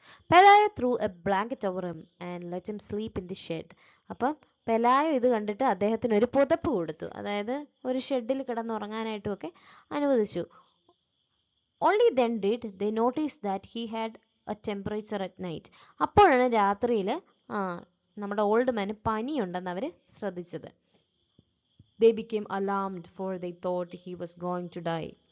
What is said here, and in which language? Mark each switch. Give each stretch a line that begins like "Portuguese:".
English: Pelayo threw a blanket over him and let him sleep in the shed.
Malayalam: അപ്പം പെലായ ഇത് കണ്ടിട്ട് അദ്ദേഹത്തിന് ഒരു പുതപ്പ് കൊടുത്തു, അതായത് ഒരു ഷെഡിൽ കിടന്നുറങ്ങാനായിട്ടും ഒക്കെ അനുവദിച്ചു.
English: Only then did they notice that he had a temperature at night.
Malayalam: അപ്പോഴാണ് രാത്രിയിൽ നമ്മുടെ
English: old മാന്
Malayalam: പനിയുണ്ടെന്ന് അവർ ശ്രദ്ധിച്ചത്.
English: They became alarmed for they thought he was going to die.